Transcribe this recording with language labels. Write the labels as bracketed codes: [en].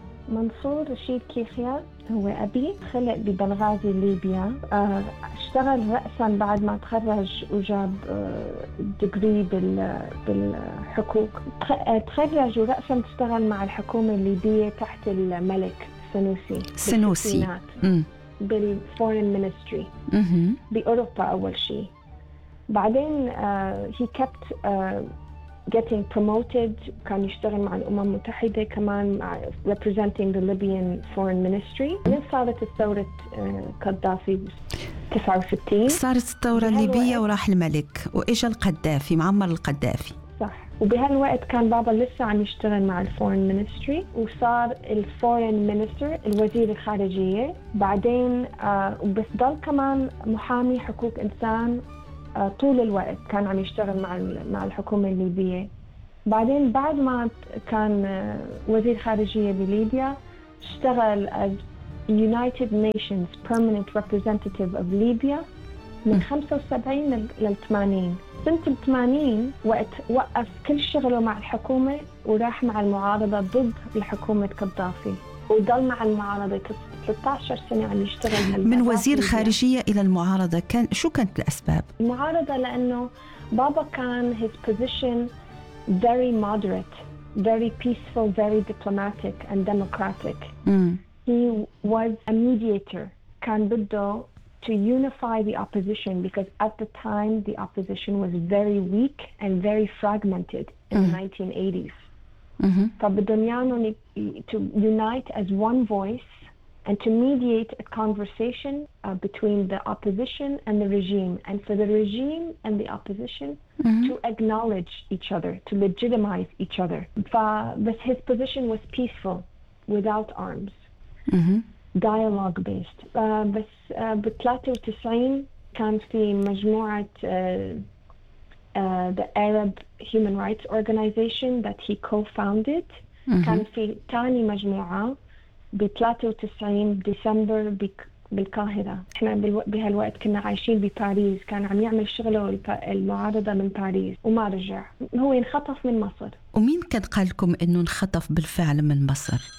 [ar] منصور رشيد كيخيا هو أبي، خلق ببلغازي ليبيا، اشتغل رأساً بعد ما تخرج وجاب ديجري بالحقوق، تخرج ورأساً تشتغل مع الحكومة الليبية تحت الملك سنوسي. سنوسي بالفورين مينستري بأوروبا أول شيء. بعدين [en] he kept getting promoted. [ar] كان يشتغل مع الأمم المتحدة كمان [en] representing the Libyan foreign ministry. [ar] من صارت الثورة قدافي 69 صارت الثورة الليبية وراح الملك وإجا القدافي معمر القدافي صح. وبهالوقت كان بابا لسه عم يشتغل مع الفورين مينستري وصار الفورين مينستر الوزير الخارجية بعدين بس ضل كمان محامي حقوق إنسان طول الوقت كان عم يشتغل مع الحكومة الليبية. بعدين بعد ما كان وزير خارجية بليبيا اشتغل [en] as United Nations Permanent Representative of Libya [ar] من 75 لل 80. سنة 80 وقت وقف كل شغله مع الحكومة وراح مع المعارضة ضد الحكومة قدافي وضل مع المعارضة 13 سنة عم يشتغل من وزير خارجية إلى المعارضة. كان شو كانت الأسباب؟ المعارضة لأنه بابا كان [en] his position very moderate, very peaceful, very diplomatic and democratic. He was a mediator. [ar] كان بده [en] to unify the opposition because at the time the opposition was very weak and very fragmented in the 1980s. To unite as one voice and to mediate a conversation between the opposition and the regime and for the regime and the opposition to acknowledge each other, to legitimize each other. But his position was peaceful, without arms. Dialogue based. [ar] بس ب93 كان في مجموعة [en] the Arab Human Rights Organization that he co-founded. [ar] كان في تاني مجموعة ب93 ديسمبر بالقاهرة. احنا بهالوقت كنا عايشين بباريس. كان عم يعمل شغله المعارضة من باريس وما رجع. هو انخطف من مصر. ومين كان قال لكم انه انخطف بالفعل من مصر؟